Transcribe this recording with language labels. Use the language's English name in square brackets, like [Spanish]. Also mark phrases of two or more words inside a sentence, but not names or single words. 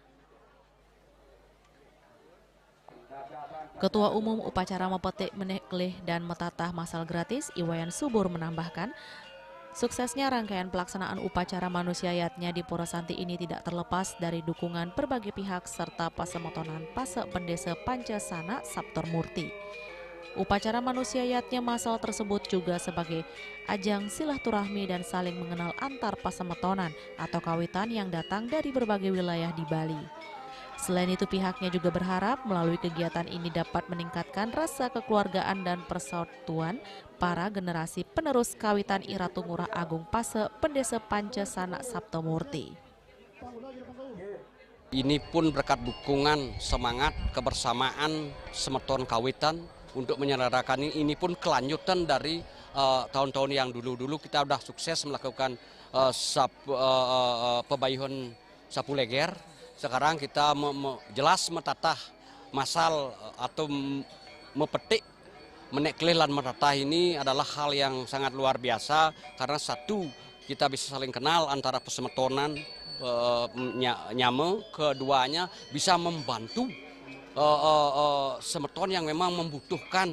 [Indonesian] Ketua Umum Upacara Mepetik Meneklih dan Metatah Masal Gratis, Iwayan Subur menambahkan, suksesnya rangkaian pelaksanaan upacara manusia yatnya di Pura Santi ini tidak terlepas dari dukungan berbagai pihak serta pasemotonan Pase Pendesa Pancasana Sabtor Murti. Upacara manusia yatnya masal tersebut juga sebagai ajang silaturahmi dan saling mengenal antar pasemetonan atau kawitan yang datang dari berbagai wilayah di Bali. Selain itu pihaknya juga berharap melalui kegiatan ini dapat meningkatkan rasa kekeluargaan dan persatuan para generasi penerus kawitan Iratu Ngurah Agung Pase Pendesa Pancasana Sabto Murti. Ini pun berkat dukungan, semangat, kebersamaan semeton kawitan untuk menyelenggarakan ini pun kelanjutan dari tahun-tahun yang dulu-dulu kita sudah sukses melakukan pebayuhan sapu leger. Sekarang kita jelas metatah masal atau mepetik, meneklih dan metatah ini adalah hal yang sangat luar biasa karena satu, kita bisa saling kenal antara pesemetonan nyame, keduanya bisa membantu semeton yang memang membutuhkan.